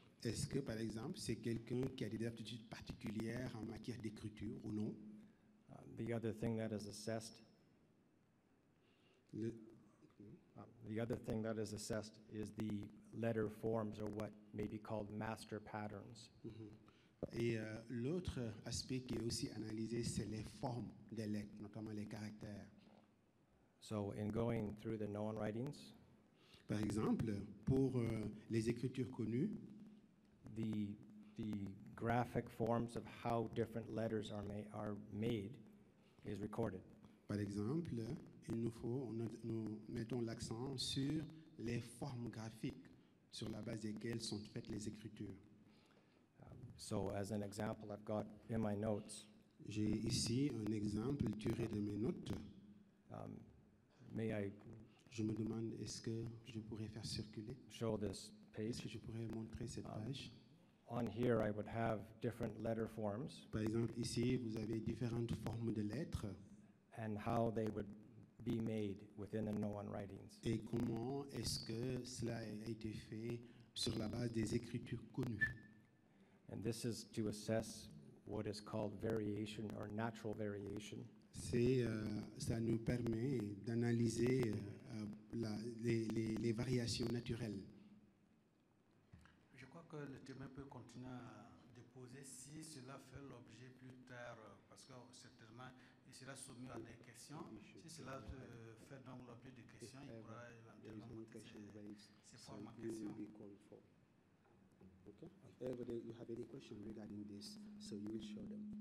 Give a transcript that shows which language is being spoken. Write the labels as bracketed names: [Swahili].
[French] Est-ce que, par exemple, c'est quelqu'un qui a des aptitudes particulières en matière d'écriture ou non? [English] The other thing that is assessed, [French] Le- [English] the other thing that is assessed is the letter forms, or what may be called master patterns. [French] Et l'autre aspect qui est aussi analysé, c'est les formes des lettres, notamment les caractères. [English] So in going through the known writings, [French] Par exemple, pour les écritures connues, [English] the graphic forms of how different letters are made is recorded. [French] par exemple, nous mettons l'accent sur les formes graphiques sur la base desquelles sont faites les écritures. [English] So as an example, I've got in my notes, [French] J'ai ici un exemple tiré de mes notes. [English] may I [French] Je me demande, est-ce que je pourrais faire circuler? [English] show this [French] Est-ce que [English] page? [French] je pourrais montrer cette page? [English] On here, I would have different letter forms [French] Par exemple, ici, vous avez différentes formes de lettres [English] and how they would be made within the known writings. [French] et comment est-ce que cela a été fait sur la base des écritures connues. [English] And this is to assess what is called variation or natural variation. [French] Ça nous permet d'analyser les variations naturelles. Je crois que le témoin peut continuer à déposer si cela fait l'objet plus tard, parce que certainement il sera soumis à des questions. Si cela fait donc l'objet de questions, il pourra éventuellement monter ses formes en question. [English] Okay. If you have any questions regarding this, so you will show them.